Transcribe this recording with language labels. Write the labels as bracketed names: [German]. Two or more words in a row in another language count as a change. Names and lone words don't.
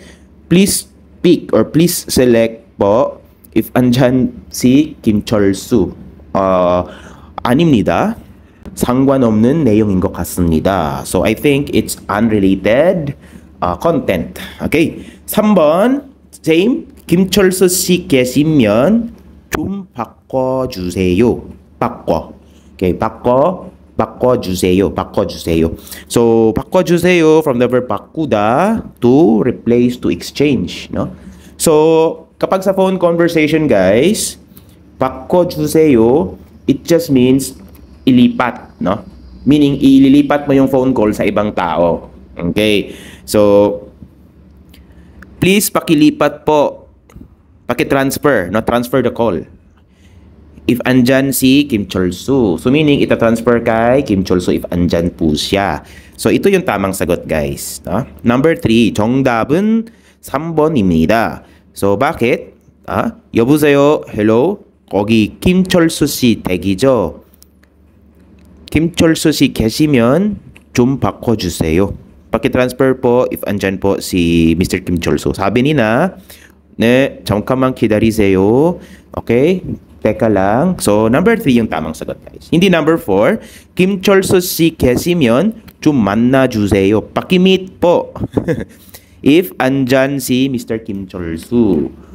[English] Please pick or please select po if [Filipino] andyan si [English] Kim Chol-soo. [Korean] 아닙니다. 상관없는 내용인 것 같습니다. [English] So I think it's unrelated content. Okay. 3번 same. [Korean] 김철수 씨 계시면 좀 바꿔주세요. 바꿔. Okay, 바꿔주세요. [English] So, 바꿔주세요 from the verb 바꾸다 to replace, to exchange, no? So, [Filipino] kapag sa [English] phone conversation, guys, 바꿔주세요, it just means ilipat, no? [Filipino] Meaning, ililipat mo yung [English] phone call [Filipino] sa ibang tao. Okay? So, please pakilipat po. Pakitransfer, [English] no? Transfer the call. [Filipino] If andyan si Kim Chol-soo. [English] So meaning, [Filipino] ita-transfer kay Kim Chol-soo if andyan po siya. So ito yung tamang sagot, guys. [English] No? Number 3, [Korean] 정답은 3번입니다. [Filipino] So bakit? [Korean] 여보세요? Hello? 거기 김철수 씨 댁이죠? 김철수 씨 계시면 좀 바꿔주세요. [Filipino] pakitransfer po if andyan po si Mr. Kim Chol-soo. Sabi nina, [Korean] 네, 잠깐만 기다리세요. [English] Okay? [Filipino] Teka lang. So, number 3 yung tamang sagot, guys. Hindi number 4. [Korean] Kim Chol-soo 씨 계시면 좀 만나주세요. [Filipino] Pakimit po. If andyan si Mr. Kim Chol-soo.